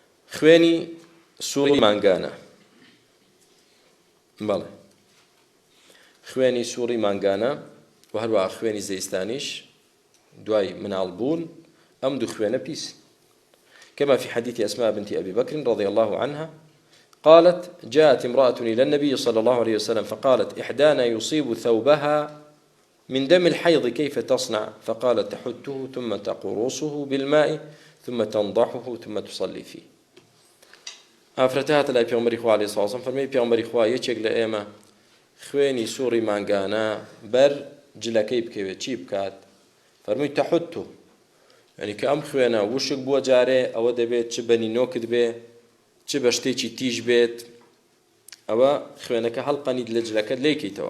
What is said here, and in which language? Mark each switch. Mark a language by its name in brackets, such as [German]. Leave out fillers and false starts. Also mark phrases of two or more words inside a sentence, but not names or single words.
[Central Kurdish] خوێنی سوڵی مانگانە. بەڵێ خوێنی سووڕی مانگانە و هەروەها خوێنی زەیستانیش دوای مناڵبوون ئەم دوو خوێنە پیس. [Arabic] كما في حديث أسماء بنت أبي بكر رضي الله عنها قالت جاءت امرأة إلى النبي صلى الله عليه وسلم فقالت إحدانا يصيب ثوبها من دم الحيض كيف تصنع؟ فقالت تحته ثم تقرصه بالماء ثم تنضحه ثم تصلي فيه. [Central Kurdish] ئافرەتە لا پێغەمبەری خوا [Arabic] عەلەیهی سڵاو وسەلام [Central Kurdish] فەرمووی پێغەمبەری خوا یەکێک لە ئێمە خوێنی سووڕی مانگانە بەر جلەکەی بکەوێت چی بکات؟ فەرمووی تەحوتو، یعنی کە ئەم خوێنە وشک بووە جارێ ئەوە دەبێت چ بەنینۆکت بێ چ بە شتێکی تیژ بێت ئەوە خوێنەکە هەڵقەنیت لە جلەکەت لێکەیتەوە.